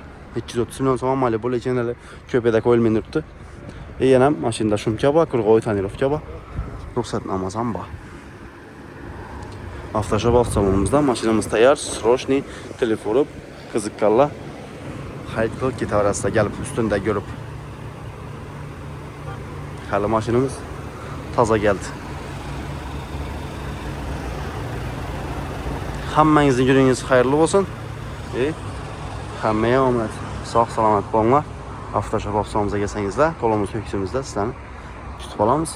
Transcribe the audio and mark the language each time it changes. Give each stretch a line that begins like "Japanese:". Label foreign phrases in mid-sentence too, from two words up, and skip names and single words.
Uzbek: 230 million so'm Malibu lekin hali ko'pada qo'yilmay turibdi. Yana mashinada shumka bor, qurg'oy tonirovka bor. Ruxsatnomasi ham bor. Avtoshop avtomobilimizda mashinamiz tayyor, srochniy, telefon qiziqqanlar xarid qilib ketaverasizlar, gelip üstünde görüp. Hali mashinamiz toza geldi. Hammangizning kuningiz xayrli bo'lsin. Hammaga omad. Sog' salomat bo'linglar. Avtoshop avtomobimizga kelsangizlar, qo'limiz ko'ksimizda sizlarni tutib olamiz.